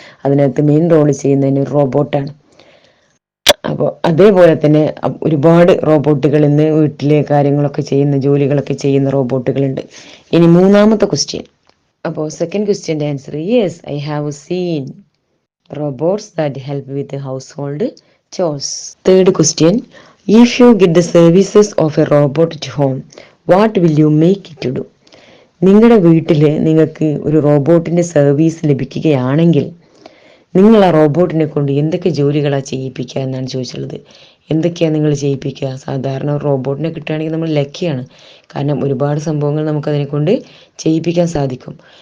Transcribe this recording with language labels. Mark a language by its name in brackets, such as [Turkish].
[Malayalam] അതിനകത്ത് main role ചെയ്യുന്നതിന് ഒരു റോബോട്ടാണ്. അപ്പോൾ അതേപോലെ തന്നെ ഒരുപാട് റോബോട്ടുകൾ ഇന്ന് വീട്ടിലെ കാര്യങ്ങളൊക്കെ ചെയ്യുന്ന, ജോലികളൊക്കെ ചെയ്യുന്ന റോബോട്ടുകളുണ്ട്. ഇനി മൂന്നാമത്തെ ക്വസ്റ്റ്യൻ. അപ്പോൾ second ക്വസ്റ്റ്യൻ്റെ [English] Answer yes, I have seen robots that help with the household chores. Third question, if you get the services of a robot at home, what will you make it to do? [Malayalam] നിങ്ങളുടെ വീട്ടിൽ നിങ്ങൾക്ക് ഒരു റോബോട്ടിൻ്റെ service ലഭിക്കുകയാണെങ്കിൽ നിങ്ങൾ ആ റോബോട്ടിനെ കൊണ്ട് എന്തൊക്കെ ജോലികളാണ് ചെയ്യിപ്പിക്കുക എന്നാണ് ചോദിച്ചുള്ളത്. എന്തൊക്കെയാണ് നിങ്ങൾ ചെയ്യിപ്പിക്കുക? സാധാരണ ഒരു റോബോട്ടിനെ കിട്ടുകയാണെങ്കിൽ നമ്മൾ ലക്കിയാണ്. കാരണം ഒരുപാട് സംഭവങ്ങൾ നമുക്കതിനെ കൊണ്ട് ചെയ്യിപ്പിക്കാൻ സാധിക്കും.